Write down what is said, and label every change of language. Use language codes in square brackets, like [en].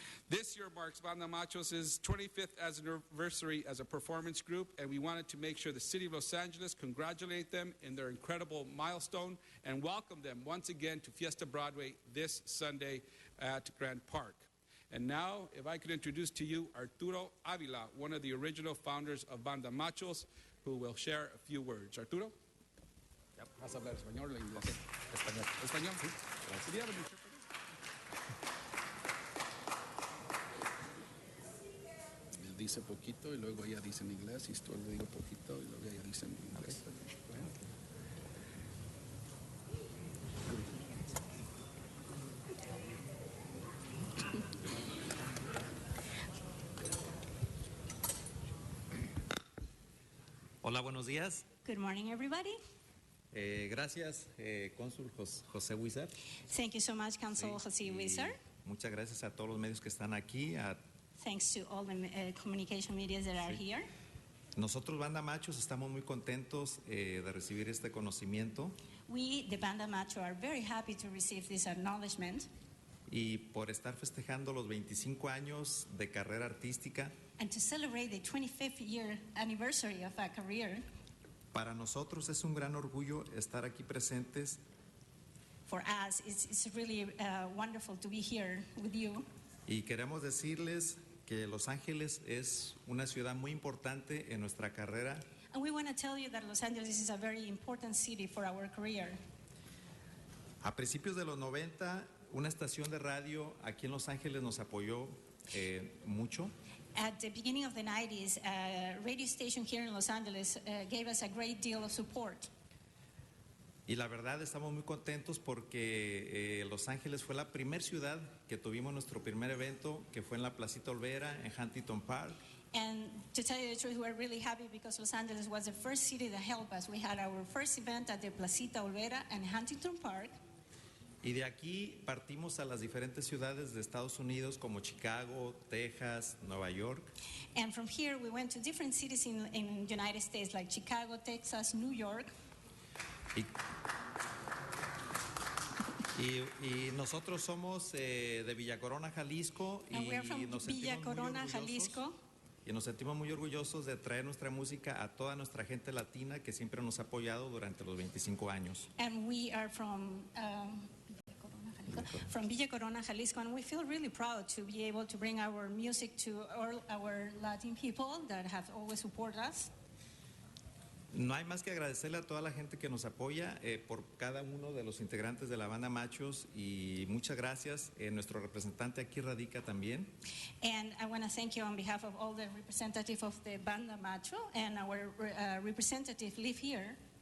[en] This year marks Banda Machos' 25th anniversary as a performance group, and we wanted to make sure the city of Los Angeles congratulate them in their incredible milestone and welcome them once again to Fiesta Broadway this Sunday at Grant Park. And now, if I could introduce to you Arturo Avila, one of the original founders of Banda Machos, who will share a few words. Arturo? [es] ¿Vas a hablar español o inglés? Español. Español, sí. Gracias. Dice poquito y luego ella dice en inglés y esto le digo poquito y luego ella dice en inglés. Bueno. Hola, buenos días. [en] Good morning, everybody. [es] Gracias, cónsul José Huizar. [en] Thank you so much, Council Jose Huizar. [es] Muchas gracias a todos los medios que están aquí. [en] Thanks to all the communication medias that are here. [es] Nosotros, Banda Machos, estamos muy contentos de recibir este conocimiento. [en] We, the Banda Macho, are very happy to receive this acknowledgement. [es] Y por estar festejando los 25 años de carrera artística. [en] And to celebrate the 25th year anniversary of our career. [es] Para nosotros es un gran orgullo estar aquí presentes. [en] For us, it's really wonderful to be here with you. [es] Y queremos decirles que Los Ángeles es una ciudad muy importante en nuestra carrera. [en] And we want to tell you that Los Angeles is a very important city for our career. [es] A principios de los 90, una estación de radio aquí en Los Ángeles nos apoyó mucho. [en] At the beginning of the 90s, a radio station here in Los Angeles gave us a great deal of support. [es] Y la verdad estamos muy contentos porque Los Ángeles fue la primera ciudad que tuvimos nuestro primer evento, que fue en la Placita Olvera, en Huntington Park. [en] And to tell you the truth, we're really happy because Los Angeles was the first city that helped us. We had our first event at the Placita Olvera and Huntington Park. [es] Y de aquí partimos a las diferentes ciudades de Estados Unidos como Chicago, Texas, Nueva York. [en] And from here we went to different cities in the United States like Chicago, Texas, New York. [es] Y nosotros somos de Villa Corona, Jalisco. [en] And we are from Villa Corona, Jalisco. [es] Y nos sentimos muy orgullosos de traer nuestra música a toda nuestra gente latina que siempre nos ha apoyado durante los 25 años. [en] And we are from Villa Corona, Jalisco, and we feel really proud to be able to bring our music to all our Latin people that have always supported us. [es] No hay más que agradecerle a toda la gente que nos apoya por cada uno de los integrantes de la Banda Machos y muchas gracias. Nuestro representante aquí radica también. [en] And I want to thank you on behalf of all the representatives of the Banda Macho and our representative live here.